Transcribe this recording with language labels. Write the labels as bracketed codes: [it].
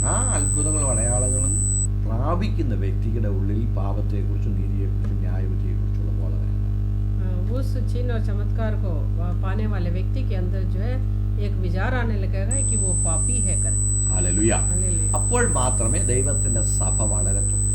[ml] ആ അത്ഭുതങ്ങളും അടയാളങ്ങളും പ്രാപിക്കുന്ന വ്യക്തിയുടെ ഉള്ളിൽ പാപത്തെക്കുറിച്ചും നീതിയെക്കുറിച്ചും ന്യായവിധിയെക്കുറിച്ചുള്ള ബോധം. [hi] उस चिन्ह और चमत्कार को पाने वाले व्यक्ति के अंदर जो है एक विचार आने लगेगा कि वो पापी है करके. [ml] ഹല്ലേലൂയ. [hi] हालेलुया. [ml] അപ്പോൾ മാത്രമേ ദൈവത്തിന്റെ സഭ വളരത്തുള്ളൂ.